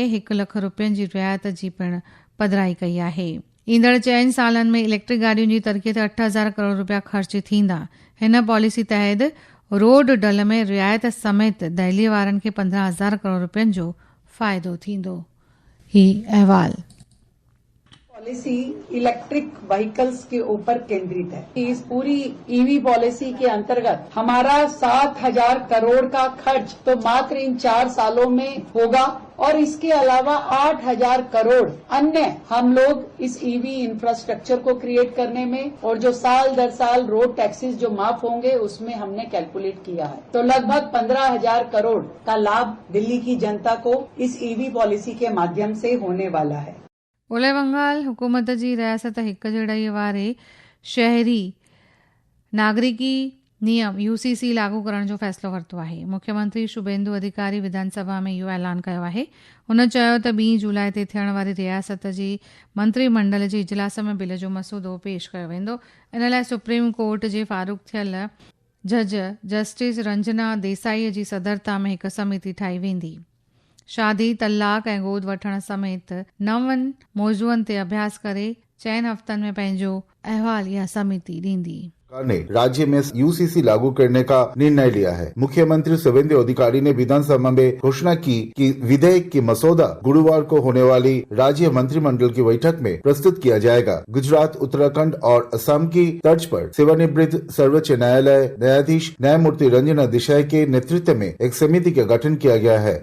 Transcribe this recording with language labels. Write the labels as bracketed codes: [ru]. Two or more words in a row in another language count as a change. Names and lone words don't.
[sd] 1 लख रुपयनि जी रियायत जी पिणु पधिराई कई आहे। ईंदड़ 4 सालनि में इलेक्ट्रिक गाॾियुनि जी तरक़ीअ ते 8,000 करोड़ रुपया ख़र्च थींदा। हिन पॉलिसी तहत रोड डल में रियायत समेत दहली वारनि खे 15,000 करोड़ रुपयनि जो फ़ाइदो थींदो। ही अहवाल। [hi] पॉलिसी इलेक्ट्रिक व्हीकल्स के ऊपर केंद्रित है। इस पूरी EV पॉलिसी के अंतर्गत हमारा 7,000 करोड़ का खर्च तो मात्र इन 4 सालों में होगा और इसके अलावा 8,000 करोड़ अन्य हम लोग इस EV इंफ्रास्ट्रक्चर को क्रिएट करने में और जो साल दर साल रोड टैक्सेस जो माफ होंगे उसमें हमने कैलकुलेट किया है। तो लगभग 15,000 करोड़ का लाभ दिल्ली की जनता को इस EV पॉलिसी के माध्यम से होने वाला है। [sd] ओलह बंगाल हुकूमत जी रियासत हिक जहिड़ाईअ वारे शहरी नागरिकी नियम UCC लागू करण जो फ़ैसिलो वरितो आहे। मुख्यमंत्री शुभेंदु अधिकारी विधानसभा में इहो ऐलान कयो आहे। हुन चयो त 2 जुलाई ते थियण वारी रियासत जी मंत्रिमंडल जे इजलास में बिल जो मसूदो पेश कयो वेंदो। इन लाइ सुप्रीम कोर्ट जे फ़ारूक़ थियल जज जस्टिस रंजना देसाईअ जी सदरता में हिक समिति ठाही वेंदी। शादी, तलाक ऐं गोद वठण समेत 9 मौज़ूअनि ते अभ्यास करे 4 हफ़्तनि में पंहिंजो अहवाल इहा समिति ॾींदी। [hi] सरकार ने राज्य में यूसीसी लागू करने का निर्णय लिया है। मुख्यमंत्री शुवेंदु अधिकारी ने विधानसभा में घोषणा की कि विधेयक की मसौदा गुरुवार को होने वाली राज्य मंत्रिमंडल की बैठक में प्रस्तुत किया जाएगा। गुजरात, उत्तराखंड और असम की तर्ज पर सेवानिवृत्त सर्वोच्च न्यायालय न्यायाधीश न्यायमूर्ति रंजना देसाई के नेतृत्व में एक समिति का गठन किया गया है।